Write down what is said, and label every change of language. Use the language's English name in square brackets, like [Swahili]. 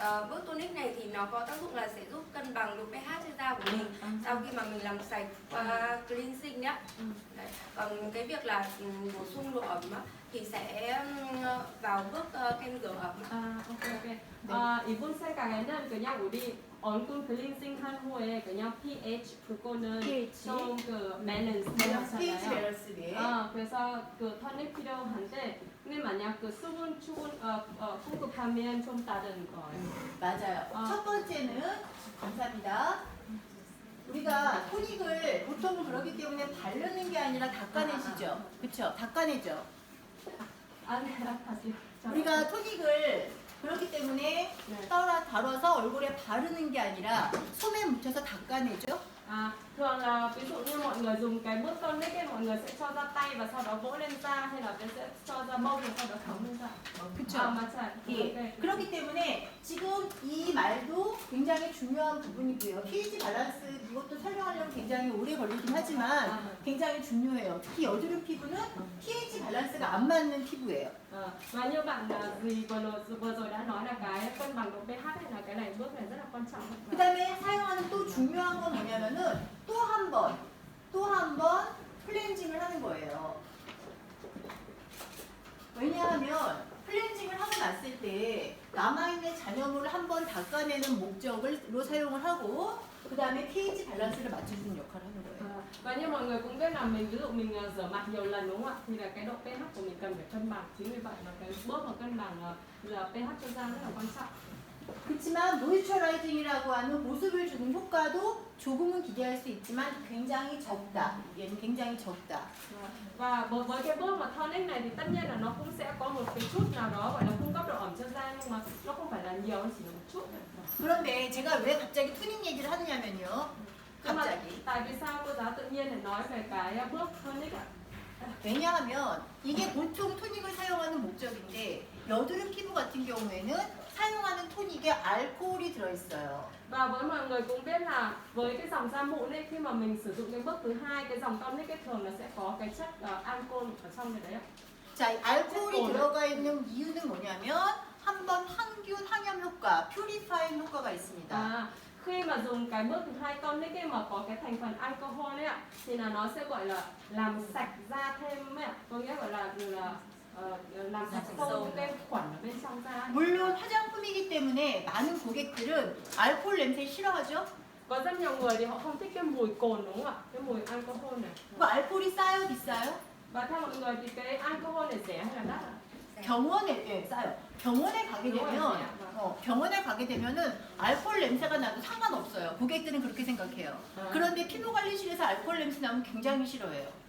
[Vietnamese] Bước tonic này thì nó có tác dụng là sẽ giúp cân bằng độ pH trên da của mình sau khi mà mình làm sạch qua cleansing nhá. Đấy. Còn cái việc là bổ sung độ ẩm á, thì sẽ vào bước kem rửa ẩm. [Korean] 오케이. 이분 생각에는 그냥 우리 얼굴 클렌징 한 후에 그냥 pH 그거는 pH. 좀 그 밸런스 pH 되잖아요. 밸런스에. 그래서 그 토닉 필요한데 근데 만약 그 수분 공급하면 좀 다른 거예요. 맞아요. 첫 번째는 감사합니다. 우리가 토닉을 보통은 그러기 때문에 바르는 게 아니라 닦아내시죠. 그렇죠? 닦아내죠. 다시. 우리가 토닉을 그렇기 때문에 네. 다뤄서 얼굴에 바르는 게 아니라 솜에 묻혀서 닦아내죠. [Vietnamese] Thường là ví dụ như mọi người dùng cái bước tonic ấy, mọi người sẽ cho ra tay và sau đó vỗ lên da, hay là sẽ cho ra mông và sau đó thấm lên da. [Korean] 그렇죠? 맞아요. 예. 그렇기 때문에 지금 이 말도 굉장히 중요한 부분이고요. pH 밸런스 이것도 설명하려면 굉장히 오래 걸리긴 하지만 굉장히 중요해요. 특히 여드름 피부는 pH 밸런스가 안 맞는 피부예요. [Vietnamese] Và như bạn gì vừa rồi đã nói là cái cân bằng độ pH hay là cái này bước này rất là quan trọng. [Korean] 그 다음에 사용하는 또 중요한 건 뭐냐면은 또 한 번 클렌징을 하는 거예요. 왜냐하면 클렌징을 하고 났을 때 남아있는 잔여물을 한 번 닦아내는 목적으로 사용을 하고 그 다음에 pH 밸런스를 맞춰주는 역할을 하는 거예요. [Vietnamese] Và như mọi người cũng biết là mình ví dụ mình rửa mặt nhiều lần, đúng không ạ? Thì là cái độ pH của mình cần phải cân bằng. Chính vì vậy mà cái bước mà cân bằng pH cho da rất là quan trọng. [Korean] 그렇지만 모이스처라이징이라고 하는 보습을 주는 효과도 조금은 기대할 수 있지만 굉장히 적다. 얘는 굉장히 적다. [Vietnamese] Và với cái bước mà tonic này thì tất nhiên là nó cũng sẽ có một cái chút nào đó gọi là cung cấp độ ẩm cho da, nhưng mà nó không phải là nhiều, nó chỉ là một chút. [Korean] 그런데 제가 왜 갑자기 토닉 얘기를 하느냐면요. [Vietnamese] Nhưng mà [Korean] 갑자기. [Vietnamese] tại vì sao cô giáo tự nhiên lại nói về cái bước tonic ạ? [Korean] 왜냐하면 이게 보통 토닉을 사용하는 목적인데 여드름 피부 같은 경우에는 사용하는 토닉에 알코올이 들어있어요. [Vietnamese] Và với mọi người cũng biết là với cái dòng da mụn ấy, khi mà mình sử dụng cái bước thứ hai, cái dòng tonic ấy, thường nó sẽ có cái chất alcohol ở trong cái đấy ạ. [Korean] 자, 이 알코올이 들어가 있는 이유는 뭐냐면 한번 항균 항염 효과, 퓨리파잉 효과가 있습니다. [Vietnamese] Khi mà dùng cái bước thứ hai tonic ấy mà có cái thành phần alcohol ấy ạ, thì là nó sẽ gọi là làm sạch da thêm ấy ạ, có nghĩa gọi là làm sạch sâu những cái khuẩn ở bên trong da. [Korean] 물론 화장품이기 때문에 많은 고객들은 알코올 냄새 싫어하죠? [Vietnamese] Có rất nhiều người thì họ không thích cái mùi cồn, đúng không ạ? Cái mùi alcohol này. [Korean] 그 알코올이 싸요, 비싸요? [Vietnamese] Và theo mọi người thì cái alcohol này rẻ hay là đắt ạ? [Korean] 병원에 예, 싸요. 병원에 가게 되면 병원에 가게 되면은 알코올 냄새가 나도 상관없어요. 고객들은 그렇게 생각해요. 그런데 피부 관리실에서 알코올 냄새 나면 굉장히 싫어해요.